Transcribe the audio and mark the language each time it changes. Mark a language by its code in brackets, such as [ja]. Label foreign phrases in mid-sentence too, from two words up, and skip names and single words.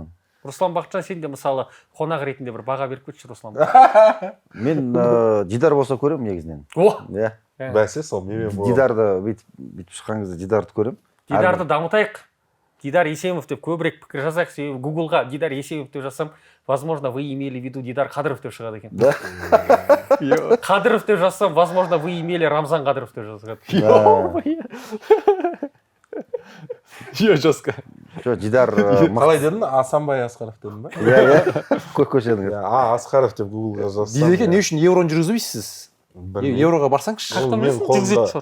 [kk] Руслан Бақытжан, сен де мысалы қонақ ретінде бір баға беріп кетші Руслан. Мен Дидар болса көремін негізінен. Иә. Бәсе сол менімен болады. Дидарды бүйтіп шыққан кезде Дидарды көремін. Дидарды дамытайық. Дидар Есемов деп көбірек пікір жазайық. Себебі Гуглға Дидар Есемов деп жазсам, [ru] возможно, вы имели в виду Дидар Қадыров [kk] деп шығады екен. [ru] Да? [kk] Қадыров деп жазсам, [ru] возможно, вы имели Рамзан Қадыров [kk] деп жазады. [ru] Жестко. [kk] Дидар қалай дедің? Асанбай Асқаров дедің ба? Иә. Көшенің. Асқаров деп Гуглға жазсам. Дейді екен, не үшін евроны жүргізбейсіз? Евроға барсаңшы.